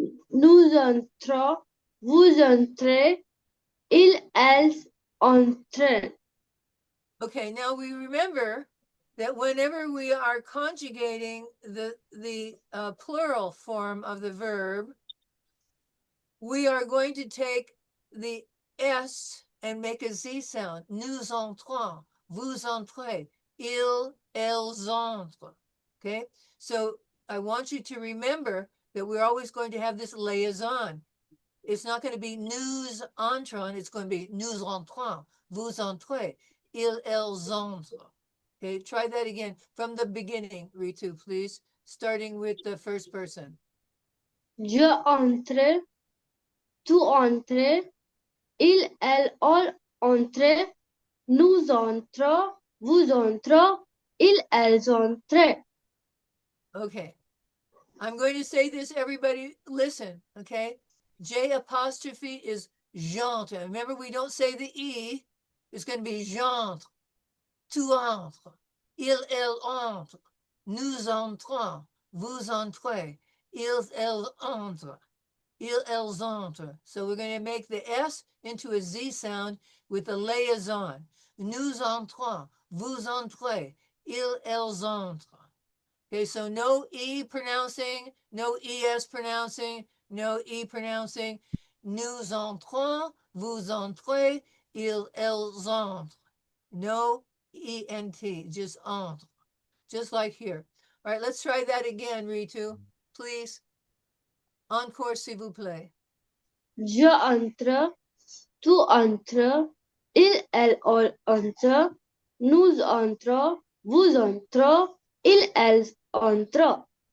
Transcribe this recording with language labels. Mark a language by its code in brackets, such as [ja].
[fr] Nous entrons. Vous entrez. Il, elles entrent. [en] Okay, now we remember that whenever we are conjugating the plural form of the verb, we are going to take the S and make a Z sound. [fr] Nous entrons, vous entrez, ils, elles entrent. [en] Okay, so I want you to remember that we're always going to have this liaison. It's not going to be nous entrons, it's going to be nous entrons, vous entrez, ils, elles entrent. Okay, try that again from the beginning, Ritu, please, starting with the first person. [fr] Je entre. Tu entres. Il, elle, on entre. Nous entrons. Vous entrez. Il, elles entrent. [en] Okay, I'm going to say this, everybody listen, okay? J apostrophe is j'entre. Remember, we don't say the E. [fr] It's going to be j'entre, tu entres, il, elle entre, nous entrons, vous entrez, ils, elles entrent, ils, elles entrent. [en] So we're going to make the S into a Z sound with the liaison. [fr] Nous entrons, vous entrez, ils, elles entrent. [en] Okay, so no E pronouncing, no ES pronouncing, no E pronouncing. [fr] Nous entrons, vous entrez, ils, elles entrent. [en] No ENT, just entre. Just like here. All right, let's try that again, Ritu. [fr] Please. Encore, s'il vous plaît. Je entre. Tu entres. Il, elle, on entre. Nous entrons. Vous entrez. Il, elles entrent.